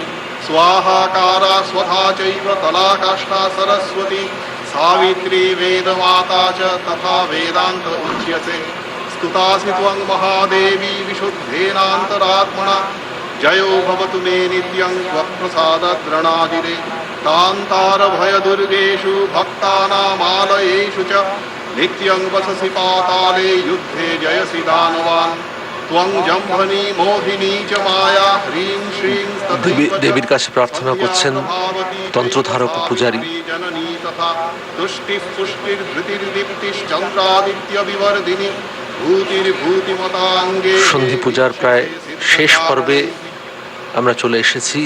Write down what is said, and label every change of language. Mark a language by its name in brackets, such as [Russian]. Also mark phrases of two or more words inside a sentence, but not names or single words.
[Sanskrit] स्वाहाकारा स्वधा चैव कलाकाष्ठा सरस्वती सावित्री वेदमाता च तथा वेदान्त उच्यसे स्तुतासि त्वं महादेवी विशुद्धेनान्तरात्मना जयो भवतु मे नित्यं त्वत्प्रसादद्रणादिरे कान्तारभयदुर्गेषु भक्तानामालयेषु च नित्यं वससि पाताले युद्धे जयसि दानवान् त्वं जम्भनी मोहिनी च माया ह्रीं श्रीं [Bangla] দেবীর কাছে প্রার্থনা করছেন তন্ত্রধারক পূজারী। [Sanskrit] जननी तथा तुष्टिः पुष्टिर्धृतिर्दीप्तिश्चन्द्रादित्य विवर्धिनी भूतिर्भूतिमताङ्गे। [Bangla] সন্ধি পূজার প্রায় শেষ পর্বে আমরা চলে এসেছি।